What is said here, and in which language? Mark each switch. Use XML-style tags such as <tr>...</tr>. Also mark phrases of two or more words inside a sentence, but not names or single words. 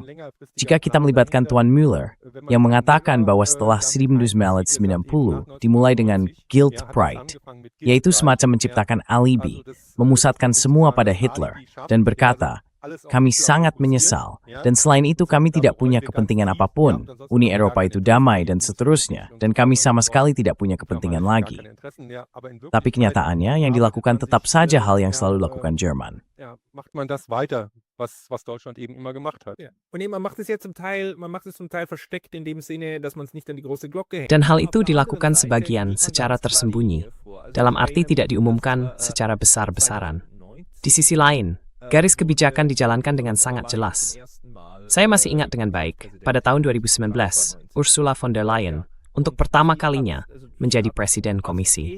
<id>Jika kita melibatkan Tuan Müller, yang mengatakan bahwa setelah 1990 dimulai dengan</id> <en>guilt pride,</en> <id>yaitu semacam menciptakan alibi, memusatkan semua pada Hitler, dan berkata, kami sangat menyesal, dan selain itu kami tidak punya kepentingan apapun, Uni Eropa itu damai dan seterusnya, dan kami sama sekali tidak punya kepentingan lagi. Tapi kenyataannya yang dilakukan tetap saja hal yang selalu dilakukan Jerman.</id> <de>Macht man das weiter, was Deutschland eben immer gemacht hat. Ja. Und man macht es ja zum Teil versteckt in dem Sinne, dass man es nicht an die große Glocke hängt.</de> <id>Dan hal itu dilakukan sebagian secara tersembunyi, dalam arti tidak diumumkan secara besar-besaran. Di sisi lain, garis kebijakan dijalankan dengan sangat jelas. Saya masih ingat dengan baik, pada tahun 2019, Ursula von der Leyen, untuk pertama kalinya, menjadi Presiden Komisi.</id>